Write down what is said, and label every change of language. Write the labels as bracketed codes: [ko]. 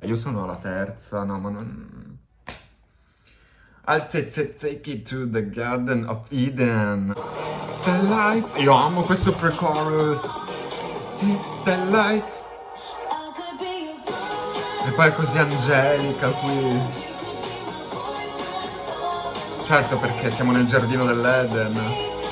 [it] Io sono alla terza, no, ma non... [en] I'll take it to the Garden of Eden. The lights. [it] Io amo questo pre-chorus. [en] The lights. [it] E poi è così angelica qui. Certo, perché siamo nel giardino dell'Eden.